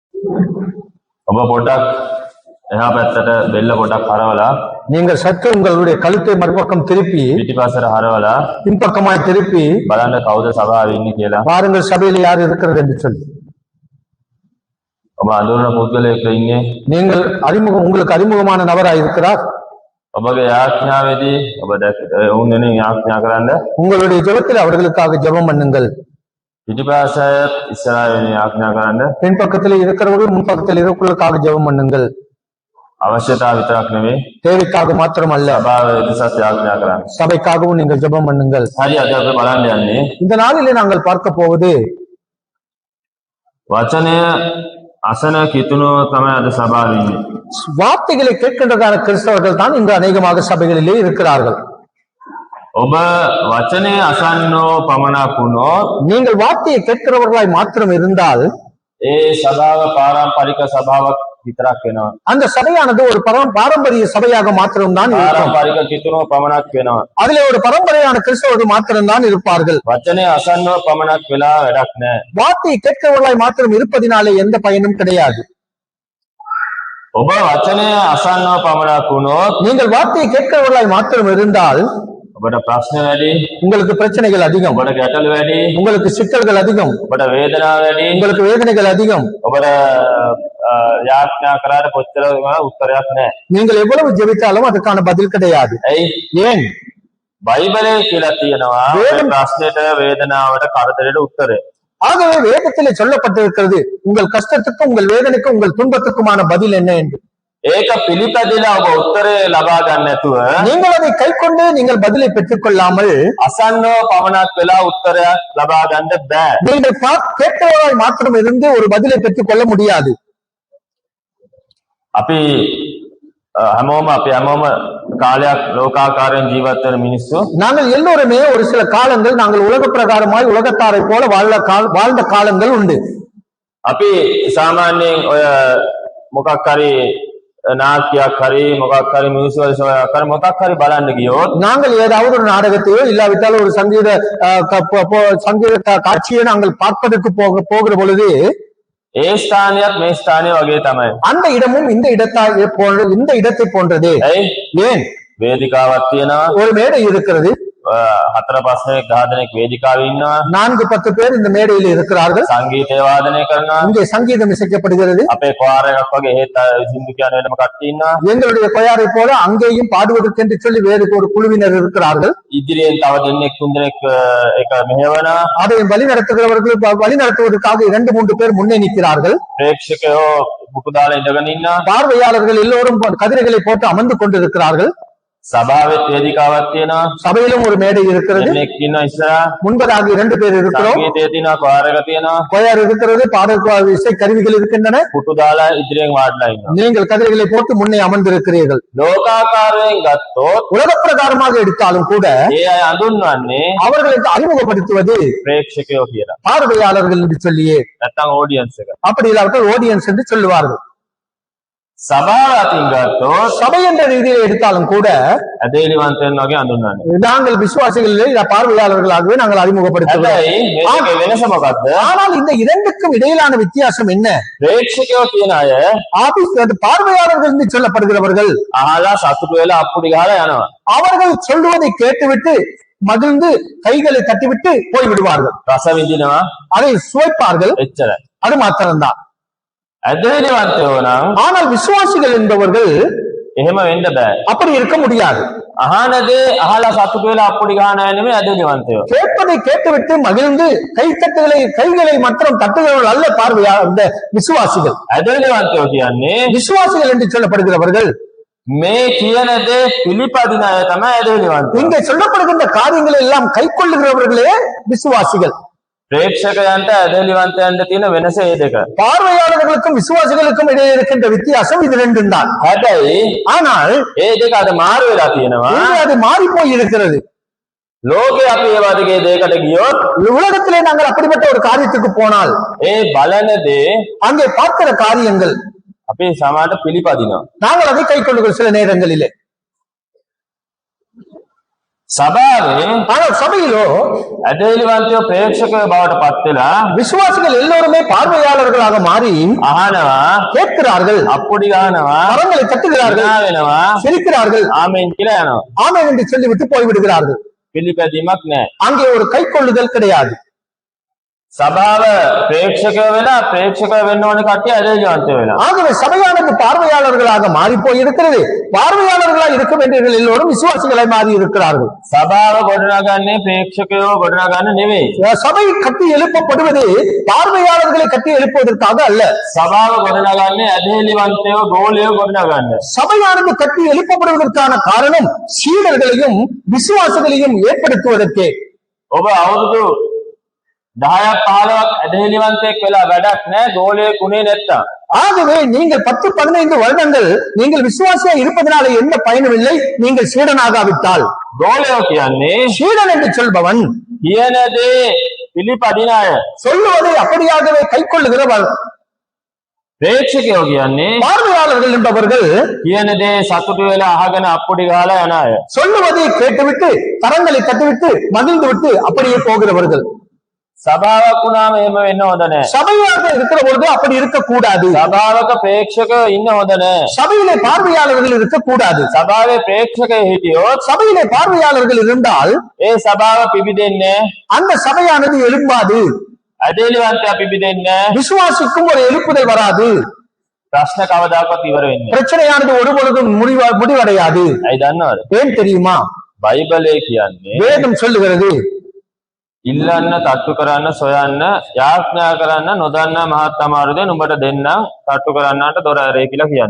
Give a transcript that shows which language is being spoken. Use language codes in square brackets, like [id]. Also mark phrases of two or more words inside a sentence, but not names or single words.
[si] ඔබ පොඩක් එහා පැත්තට බෙල්ල පොඩක් හරවලා [ta] நீங்கள் சற்று உங்களுடைய கழுத்தை மறுபக்கம் திருப்பி [si] පිටිපස්සට හරවලා [ta] பின்பக்கமாய் திருப்பி [si] බලන්න කවුද සභාවේ ඉන්නේ කියලා. [ta] பாருங்கள் சபையில் யார் இருக்கிறது என்று சொல்லி [si] ඔබ අඳුරන පුද්ගලයෙක් ඉන්නේ. [ta] நீங்கள் உங்களுக்கு அறிமுகமான நபராய் இருக்கிறார். [si] ඔබගේ යාඥාවේදී ඔබ ඔවුන් වෙනුවෙන් යාඥා කරන්න. [ta] உங்களுடைய ஜெபத்தில் அவர்களுக்காக ஜெபம் பண்ணுங்கள். [si] පිටිපස්සට ඉස්සරහ වෙනුවෙන් යාඥා කරන්න. [ta] பின்பக்கத்தில் இருக்கிறவர்கள் முன்பக்கத்தில் இருக்கிறவர்களுக்காக ஜெபம் பண்ணுங்கள். [si] අවශ්‍යතාව විතරක් නෙවෙයි, [ta] தேவைக்காக மாத்திரம் அல்ல, [si] සභාව එදසත් යාඥා කරන්න. [ta] சபைக்காகவும் நீங்கள் ஜெபம் பண்ணுங்கள். [si] හරි, අද අපි බලන්න යන්නේ [ta] இந்த நாளிலே நாங்கள் பார்க்க போவது [si] වචනය අසන කිතුණු තමයි අද සභාවේ ඉන්නේ. [ta] வார்த்தைகளை கேட்கின்றதான கிறிஸ்தவர்கள் தான் இங்கு அநேகமாக சபைகளிலே இருக்கிறார்கள். [si] ඔබ වචනය අසන්නෝ පමණක් වුණොත් [ta] நீங்கள் வார்த்தையை கேட்கிறவர்களாய் மாத்திரம் இருந்தால் [si] ඒ සභාව පාරම්පරික සභාවක් විතරක් වෙනවා. [ta] அந்த சபையானது ஒரு பாரம்பரிய சபையாக மாத்திரம்தான் இருக்கும். [si] පාරම්පරික කිතුණු පමණක් වෙනවා. [ta] அதிலே ஒரு பரம்பரையான கிறிஸ்தவர்கள் மாத்திரம்தான் இருப்பார்கள். [si] වචනය අසන්නෝ පමණක් වෙලා වැඩක් නැහැ. [ta] வார்த்தையை கேட்கிறவர்களாய் மாத்திரம் இருப்பதினாலே எந்த பயனும் கிடையாது. [si] ඔබ වචනය අසන්නෝ පමණක් වුණොත් [ta] நீங்கள் வார்த்தையை கேட்கிறவர்களாய் மாத்திரம் இருந்தால் [si] ඔබට ප්‍රශ්න වැඩි, [ta] உங்களுக்கு பிரச்சனைகள் அதிகம், [si] ඔබට ගැටලු වැඩි, [ta] உங்களுக்கு சிக்கல்கள் அதிகம், [si] ඔබට වේදනාව වැඩි, [ta] உங்களுக்கு வேதனைகள் அதிகம். [si] ඔබට යාඥා කරාට කොච්චර උත්තරයක් නැහැ. [ta] நீங்கள் எவ்வளவு ஜெபித்தாலும் அதுக்கான பதில் கிடையாது. [si] ඇයි? [ta] ஏன்? [si] බයිබලයේ කියලා තියෙනවා ප්‍රශ්නෙට, වේදනාවට, කරදරයට උත්තරය. [ta] ஆகவே வேதத்திலே சொல்லப்பட்டிருக்கிறது உங்கள் கஷ்டத்துக்கும் உங்கள் வேதனைக்கும் உங்கள் துன்பத்துக்குமான பதில் என்ன என்று. [si] ඒක පිළිපැදලා ඔබ උත්තරේ ලබා ගන්න නැතුව [ta] நீங்கள் அதை கைக்கொண்டு நீங்கள் பதிலை பெற்றுக் கொள்ளாமல் [si] අසන්නෝ පමණක් වෙලා උත්තරයක් ලබා ගන්න බෑ. [ta] நீங்கள் கேட்கிறவராய் மாத்திரம் இருந்து ஒரு பதிலை பெற்றுக் கொள்ள முடியாது. [si] අපි හැමෝම කාලයක් ලෝකාකාරයෙන් ජීවත් වෙන මිනිස්සු. [ta] நாங்கள் எல்லோருமே ஒரு சில காலங்கள் நாங்கள் உலக பிரகாரமாய் உலகத்தாரை போல வாழ்ந்த காலங்கள் உண்டு. [si] අපි සාමාන්‍යයෙන් ඔය මොකක් හරි නාට්‍යයක් හරි මොකක් හරි [en] musical show [si] හරි මොකක් හරි බලන්න ගියොත් [ta] நாங்கள் ஏதாவது ஒரு நாடகத்தையோ இல்லாவிட்டால் ஒரு சங்கீத காட்சியை நாங்கள் பார்ப்பதற்கு போகிற பொழுது [si] ඒ ස්ථානයත් මේ ස්ථානය වගේ තමයි. [ta] அந்த இடமும் இந்த இடத்தை போன்றது. ஏன்? [si] වේදිකාවක් තියෙනවා, [ta] ஒரு மேடை இருக்கிறது, [si] 4-5 දෙනෙක් වේදිකාවේ ඉන්නවා, [ta] 4-10 பேர் இந்த மேடையில் இருக்கிறார்கள், [si] සංගීතය වාදනය කරනවා, [ta] இங்கே சங்கீதம் இசைக்கப்படுகிறது, [si] අපේ කොයාර එකක් වගේ හේත් සින්දු කියන වෙනම කට්ටිය ඉන්නවා, [ta] எங்களுடைய கொயாரை போல அங்கேயும் பாடுவதற்கு என்று சொல்லி வேறு ஒரு குழுவினர் இருக்கிறார்கள், [si] ඉදිරියෙන් තව දෙන්නෙක් 3 දෙනෙක් එක මෙහෙවනවා, [ta] அதை வழி நடத்துவதற்காக 2-3 பேர் முன்னே நிற்கிறார்கள், [si] ප්‍රේක්ෂකයෝ මුකුදු දාලා ඉඳගෙන ඉන්නවා, [ta] பார்வையாளர்கள் எல்லோரும் கதிரைகளை போட்டு அமர்ந்து கொண்டிருக்கிறார்கள், [si] සභාවෙත් වේදිකාවක් තියෙනවා, [ta] சபையிலும் ஒரு மேடை இருக்கிறது, [si] දෙන්නෙක් ඉන්නවා ඉස්සරහා, [ta] முன்பதாக 2 பேர் இருக்கிறோம், [si] සංගීතය තියෙනවා, කොයාර එක තියෙනවා, [ta] கொயார் இருக்கிறது, பாடல் இசை கருவிகள் இருக்கின்றன, [si] පුටු දාලා ඉදිරියෙන් වාඩිලා ඉන්නවා. [ta] நீங்கள் கதிரைகளை போட்டு முன்னே அமர்ந்திருக்கிறீர்கள். [si] ලෝකාකාරයෙන් ගත්තොත් [ta] உலக பிரகாரமாக எடுத்தாலும் கூட [si] ඒ අය අඳුන්වන්නේ [ta] அவர்களுக்கு அறிமுகப்படுத்துவது [si] ප්‍රේක්ෂකයෝ කියලා. [ta] பார்வையாளர்கள் என்று சொல்லியே, [si] නැත්තම් ඔඩියන්ස් එක. [ta] அப்படி இல்லாவிட்டால் ஆடியன்ஸ் என்று சொல்லுவார்கள். [si] සභාව අතින් ගත්තොත් [ta] சபை என்ற ரீதியில் எடுத்தாலும் கூட [si] ඇදේලිවන්තයන් වගේ අඳුන්වන්නේ. [ta] நாங்கள் விசுவாசிகளிலே பார்வையாளர்களாகவே நாங்கள் அறிமுகப்படுத்துவோம். [si] හැබැයි මේකේ වෙනස මොකද්ද? [ta] ஆனால் இந்த இரண்டுக்கும் இடையிலான வித்தியாசம் என்ன? [si] ප්‍රේක්ෂකයෝ කියන අය [ta] ஆபீஸ் பார்வையாளர்கள் என்று சொல்லப்படுகிறவர்கள் [si] අහලා සතුටු වෙලා අප්පුඩි ගහලා යනවා. [ta] அவர்கள் சொல்லுவதை கேட்டுவிட்டு மகிழ்ந்து கைகளை தட்டிவிட்டு போய்விடுவார்கள், [si] රස විඳිනවා, [ta] அதை சுவைப்பார்கள், [si] එච්චරයි. [ta] அது மாத்திரம்தான். [si] ඇදේලිවන්තයෝ නම් [ta] ஆனால் விசுவாசிகள் என்பவர்கள் [si] එහෙම වෙන්න බෑ. [ta] அப்படி இருக்க முடியாது. [si] අහන දේ අහලා සතුටු වෙලා අප්පුඩි ගහන අය නෙමෙයි ඇදේලිවන්තයෝ. [ta] கேட்பதை கேட்டுவிட்டு மகிழ்ந்து கைகளை மாத்திரம் தட்டுகிறவர்கள் அல்ல இந்த விசுவாசிகள். [si] ඇදේලිවන්තයෝ කියන්නේ [ta] விசுவாசிகள் என்று சொல்லப்படுகிறவர்கள் [si] මේ කියන දේ පිළිපදින අය තමයි ඇදේලිවන්තයෝ. [ta] இங்கே சொல்லப்படுகின்ற காரியங்களை எல்லாம் கை கொள்ளுகிறவர்களே விசுவாசிகள். [si] ප්‍රේක්ෂකයන්ට ඇදේලිවන්තයන්ට තියෙන වෙනස ඒ දෙක. [ta] பார்வையாளர்களுக்கும் விசுவாசிகளுக்கும் இடையே இருக்கின்ற வித்தியாசம் இது ரெண்டும் தான். [si] හැබැයි [ta] ஆனால் [si] ඒ දෙක අද මාරු වෙලා තියෙනවා. [ta] அது மாறி போய் இருக்கிறது. [si] ලෝකේ අපි ඒ වගේ දෙයකට ගියොත් [ta] உலகத்திலே நாங்கள் அப்படிப்பட்ட ஒரு காரியத்துக்கு போனால் [si] ඒ බලන දේ [ta] அங்கே பார்க்கிற காரியங்கள் [si] අපි සමාජයට පිළිපදිනවා. [ta] நாங்கள் அதை கை கொள்ளுகிற சில நேரங்களிலே [si] සභාවේ [ta] ஆனால் சபையிலோ [si] ඇදහිලිවන්තයෝ ප්‍රේක්ෂකයෝ බවට පත් වෙලා [ta] விசுவாசிகள் எல்லோருமே பார்வையாளர்களாக மாறி [si] අහනවා, [ta] கேட்கிறார்கள், [si] අප්පුඩි ගහනවා, [ta] கரங்களை தட்டுகிறார்கள், [si] hina වෙනවා, [ta] சிரிக்கிறார்கள், [si] ආමෙන් කියලා යනවා. [ta] ஆமென் என்று சொல்லிவிட்டு போய்விடுகிறார்கள். [si] පිළිපැදීමක් නැහැ. [ta] அங்கே ஒரு கை கொள்ளுதல் கிடையாது. [si] සභාව ප්‍රේක්ෂකයෝ වෙලා ප්‍රේක්ෂකයෝ වෙන්න ඕන කට්ටිය ඇදහිලිවන්තයෝ වෙලා. [ta] ஆகவே சபையானது பார்வையாளர்களாக மாறி போயிருக்கிறது. பார்வையாளர்களாக இருக்க வேண்டியவர்கள் எல்லோரும் விசுவாசிகளை மாறி இருக்கிறார்கள். [si] සභාව ගොඩනගන්නේ ප්‍රේක්ෂකයෝ ගොඩනගන්න නෙවෙයි. [ta] சபை கட்டி எழுப்பப்படுவது பார்வையாளர்களை கட்டி எழுப்புவதற்காக அல்ல. [si] සභාව ගොඩනගන්නේ ඇදහිලිවන්තයෝ ගෝලයෝ ගොඩනගන්න. [ta] சபையானது கட்டி எழுப்பப்படுவதற்கான காரணம் சீடர்களையும் விசுவாசிகளையும் ஏற்படுத்துவதற்கே. [si] ඔබ අවුරුදු 10ක් 15ක් ඇදහිලිවන්තයෙක් වෙලා වැඩක් නැහැ ගෝලයෙක් උනේ නැත්තම්. [ta] ஆகவே நீங்கள் 10-15 வருடங்கள் நீங்கள் விசுவாசியா இருப்பதனால எந்த பயனும் இல்லை. நீங்கள் சீடனாகாவிட்டால். [si] ගෝලයෝ කියන්නේ [ta] சீடன் என்று சொல்பவன் [si] කියන දේ පිළිපදින අය. [ta] சொல்லுவதை அப்படியாகவே கை கொள்ளுகிறவர். [si] ප්‍රේක්ෂකයෝ කියන්නේ [ta] பார்வையாளர்கள் என்பவர்கள் [si] කියන දේ සතුටු වෙලා අහගෙන අප්පුඩි ගහලා යන අය. [ta] சொல்லுவதை கேட்டுவிட்டு கரங்களை தட்டிவிட்டு மகிழ்ந்து விட்டு அப்படியே போகிறவர்கள். [si] සභාවක් වුණාම එහෙම වෙන්න හොඳ නැහැ. [ta] சபையாக இருக்கிற பொழுது அப்படி இருக்கக்கூடாது. [si] සභාවක ප්‍රේක්ෂකයෝ ඉන්න හොඳ නැහැ. [ta] சபையிலே பார்வையாளர்கள் இருக்கக்கூடாது. [si] සභාවේ ප්‍රේක්ෂකයෝ හිටියොත් [ta] சபையிலே பார்வையாளர்கள் இருந்தால் [si] ඒ සභාව පිබිදෙන්නේ [ta] அந்த சபையானது எழும்பாது. [si] ඇදහිලිවන්තයා පිබිදෙන්නේ [ta] விசுவாசிக்கும் ஒரு எழுப்புதல் வராது. [si] ප්‍රශ්න කවදාකවත් ඉවර වෙන්නේ නැහැ. [ta] பிரச்சனையானது ஒரு பொழுதும் முடிவடையாது. [si] ඇයි දන්නවද? [ta] ஏன் தெரியுமா? [si] බයිබලයේ කියන්නේ [ta] வேதம் சொல்லுகிறது [si] ඉල්ලන්න, තට්ටු කරන්න, සොයන්න, යාඥා කරන්න, නොදන්නා මහත් අමාරු දේ නුඹට දෙන්නම්, තට්ටු කරන්නට දොර ඇරේ කියලා කියන්නේ.